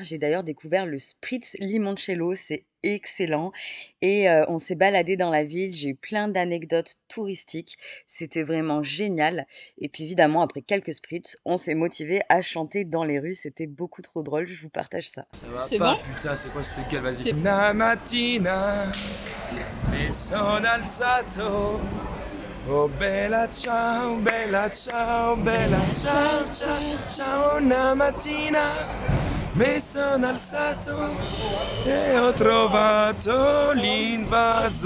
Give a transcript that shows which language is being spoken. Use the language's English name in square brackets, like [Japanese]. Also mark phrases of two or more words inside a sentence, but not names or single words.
[French] J'ai d'ailleurs découvert le Spritz Limoncello, c'est excellent et on s'est baladé dans la ville, j'ai eu plein d'anecdotes touristiques, c'était vraiment génial et puis évidemment après quelques spritz, on s'est motivé à chanter dans les rues, c'était beaucoup trop drôle, je vous partage ça. Ça va C'est pas, bon? putain, c'est quoi cette gueule, vas-y. C'est- [Italian] Una mattina mi sono alzato. Oh bella ciao, bella ciao, bella ciao, ciao, ciao. Una mattina mi sono alzato e ho trovato l'invaso.